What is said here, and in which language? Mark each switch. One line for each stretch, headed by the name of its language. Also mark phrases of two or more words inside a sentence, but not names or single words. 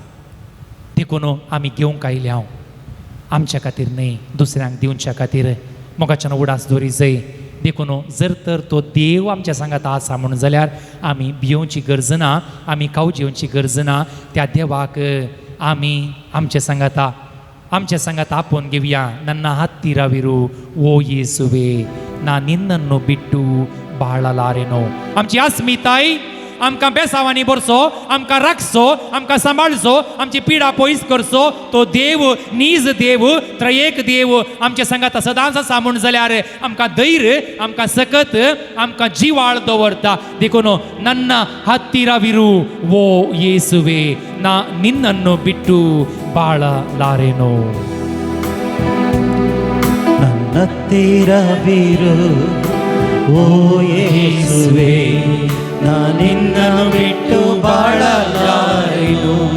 Konkani: देखून आमी घेवंक आयले हांव, आमच्या खातीर न्हय, दुसऱ्यांक दिवच्या खातीर. मोगाच्यान उडास दवरी जाय. देखून जर तर तो देव आमच्या सांगात आसा म्हणून जाल्यार आमी भियोवची गरज ना, आमी काऊ जेवची गरज ना. त्या देवाक आमी आमच्या सांगात आपोवन घेवया.
Kannada: ನನ್ನ ಹತ್ತಿರವಿರು ಓ ಯೇಸುವೆ, ನಾ ನಿನ್ನನ್ನು ಬಿಟ್ಟು ಬಾಳಲಾರೆನೋ.
Konkani: आमची अस्मिताय आमकां बेसावांनी भरचो, आमकां राखचो, आमकां सांबाळचो, आमची पिडा पयस करचो तो देव, नीज देव, त्रयेक देव आमच्या सांगात सदांच आसा म्हूण जाल्यार आमकां धैर्य, आमकां सकत, आमकां जिवाळ दवरता.
Kannada: देखून ನನ್ನ ಹತ್ತಿರವಿರು ಓ ಯೇಸುವೆ, ನಾ ನಿನ್ನನ್ನು ಬಿಟ್ಟು ಬಾಳಲಾರೆನೋ. ನನ್ನ ಹತ್ತಿರವಿರು ಓ ಯೇಸುವೆ, ನಾ ನಿನ್ನನ್ನು ಬಿಟ್ಟು ಬಾಳಲಾರೆನು.